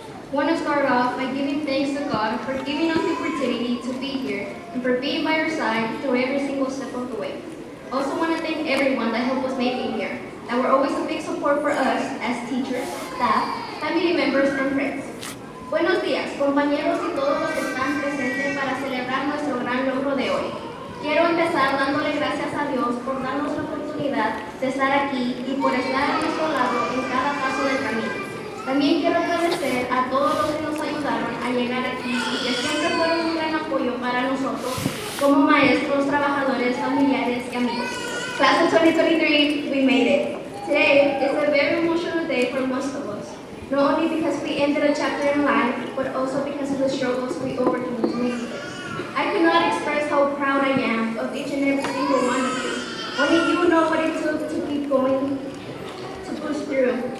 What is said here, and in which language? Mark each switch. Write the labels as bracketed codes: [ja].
[en] I want to start off by giving thanks to God for giving us the opportunity to be here and for being by our side through every single step of the way. I also want to thank everyone that helped us make it here, that were always a big support for us as teachers, staff, family members, and friends. [es] Buenos días, compañeros y todos los que están presentes para celebrar nuestro gran logro de hoy. Quiero empezar dándole gracias a Dios por darnos la oportunidad de estar aquí y por estar a nuestro lado en cada paso del camino. También quiero agradecer a todos los que nos ayudaron a llegar aquí y que siempre fueron un gran apoyo para nosotros como maestros, trabajadores, familiares y amigos. [en] Class of 2023, we made it. Today is a very emotional day for most of us, not only because we ended a chapter in life, but also because of the struggles we overcame to make it. I cannot express how proud I am of each and every single one of you. Only you know what it took to keep going, to push through.